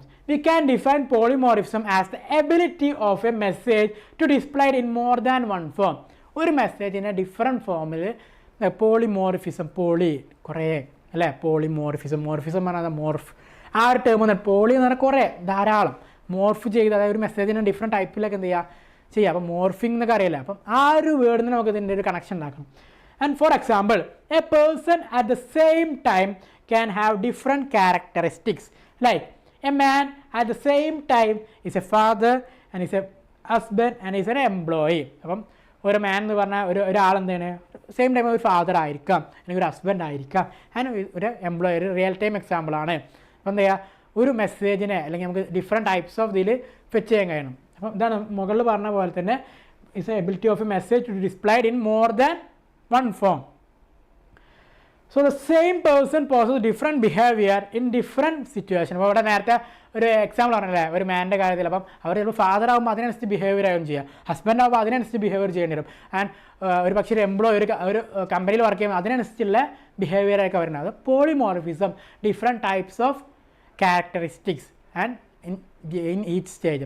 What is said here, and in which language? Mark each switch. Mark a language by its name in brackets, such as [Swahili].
[English] We can define polymorphism as the ability of a message to display in more than one form. [Malayalam] ഒരു മെസ്സേജിനെ different ഫോമിൽ polymorphism, കുറേ അല്ലേ, polymorphism പറഞ്ഞാൽ morph, ആ ഒരു ടേം വന്നിട്ട് പോളി എന്ന് പറഞ്ഞാൽ കുറേ ധാരാളം മോർഫ് ചെയ്ത്, അതായത് ഒരു മെസ്സേജിനെ ഡിഫറെൻറ്റ് ടൈപ്പിലൊക്കെ എന്ത് ചെയ്യുക. അപ്പം മോർഫിംഗ് എന്നൊക്കെ അറിയില്ല. അപ്പം ആ ഒരു വേർഡിന് നമുക്ക് ഇതിൻ്റെ ഒരു കണക്ഷൻ ഉണ്ടാക്കണം. [English] And for example, a person at the same time can have different characteristics. Like a man at the same time is a father and is a husband and is an employee. [Malayalam] അപ്പം ഒരു മാൻ എന്ന് പറഞ്ഞാൽ ഒരാൾ എന്താണ് same time ഒരു father ആയിരിക്കാം, അല്ലെങ്കിൽ ഒരു ഹസ്ബൻഡ് ആയിരിക്കാം, ആൻഡ് ഒരു എംപ്ലോയി, ഒരു റിയൽ ടൈം എക്സാമ്പിളാണ്. അപ്പോൾ എന്താ ചെയ്യുക, ഒരു മെസ്സേജിനെ അല്ലെങ്കിൽ നമുക്ക് ഡിഫറെൻറ്റ് ടൈപ്സ് ഓഫ് ഇതിൽ ഫെച്ച് ചെയ്യാൻ കഴിയണം. അപ്പം ഇതാണ് മുകളിൽ പറഞ്ഞ പോലെ തന്നെ [English] Is a ability of a message to displayed in more than one form. So the same person possesses different behavior in different situations. [Malayalam] അപ്പോൾ ഇവിടെ നേരത്തെ ഒരു എക്സാമ്പിൾ പറഞ്ഞല്ലേ, ഒരു മാൻ്റെ കാര്യത്തിൽ. അപ്പം അവർ ചിലപ്പോൾ ഫാദർ ആകുമ്പോൾ അതിനനുസരിച്ച് ബിഹേവിയർ ആവും ചെയ്യുക, ഹസ്ബൻഡ് ആകുമ്പോൾ അതിനനുസരിച്ച് ബിഹേവിയർ ചെയ്യേണ്ടി വരും. ആൻഡ് ഒരു പക്ഷേ ഒരു എംപ്ലോയി ഒരു കമ്പനിയിൽ വർക്ക് ചെയ്യുമ്പോൾ അതിനനുസരിച്ചുള്ള ബിഹേവിയറൊക്കെ വരുന്നത്. [English] അത് polymorphism, different types of characteristics and in each stage.